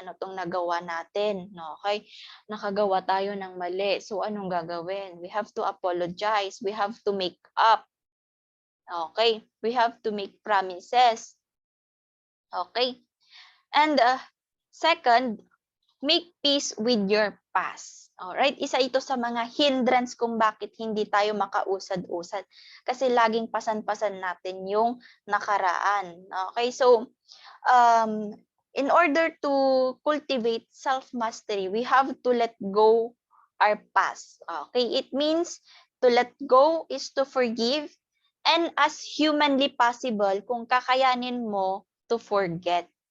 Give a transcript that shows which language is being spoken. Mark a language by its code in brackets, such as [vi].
[tl] Ano tong nagawa natin? Okay? Nakagawa tayo ng mali. [en] So, [tl] anong gagawin? [en] We have to apologize. We have to make up. Okay? We have to make promises. Okay? And second, make peace with your past. Alright? [tl] Isa ito sa mga hindrance kung bakit hindi tayo makausad-usad. Kasi laging pasan-pasan natin yung nakaraan. Okay? [en] So, in order to cultivate self-mastery, we have to let go our past. Okay? It means to let go is to forgive, and as humanly possible, [tl] kung kakayanin mo, [en] to forget.